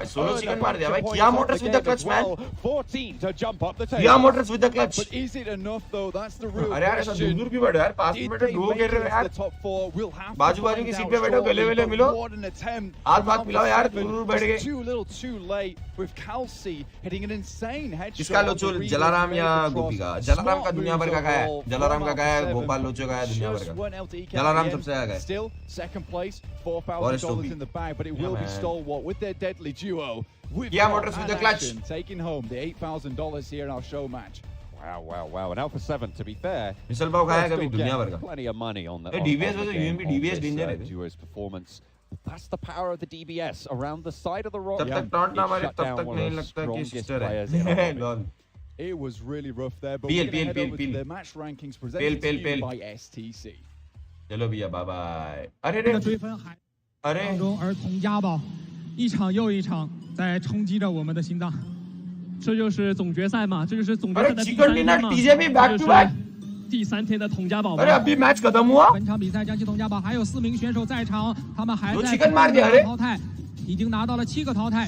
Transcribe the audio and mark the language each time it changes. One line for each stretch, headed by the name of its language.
Hindi: Solo chicken मार दिया भाई.
English: Kia Motors with the clutch, man. 14 to jump up the table. Kia Motors with the clutch. But is it enough though? That's the real
Hindi: अरे यार ऐसा दूर भी बढ़ यार. 5 मिनट duo खेल रहे यार. बाजू-बाजू की सीट पे बैठो, गले-वले मिलो. हाथ पिलाओ यार, दूर बैठ गए.
English: Too little, too late with Kelsey hitting an insane headshot.
Hindi: किसका लोचो जलाराम या गोपी का? जलाराम का दुनिया भर का है. जलाराम का है, गोपाल लोचो का है दुनिया भर का. जलाराम सबसे आगे.
English: Still second place, $4,000 in the bag, but it will be stalwart with their deadly duo. Kia Motors with the clutch. Taking home the $8,000 here in our show match. Wow. And Alpha 7, to be fair,
Hindi: misal pav खाया कभी दुनिया भर का.
English: plenty of money on the
Hindi: DBS versus UMP, DBS danger है.
English: duo's performance. That's the power of the DBS around the side of the rock.
Hindi: जब तक taunt ना मारे तब तक नहीं लगता कि सिस्टर है. Lol.
English: It was really rough there, but PL, we're going to head over PL. to the match rankings presented to you by STC.
Hindi: चलो भैया, बाय बाय. अरे
Chinese: 当中，而童家宝一场又一场在冲击着我们的心脏。这就是总决赛嘛，这就是总决赛的第三天嘛，第3天的童家宝。本场比赛，江西童家宝还有4名选手在场，他们还在淘汰，已经拿到了7个淘汰。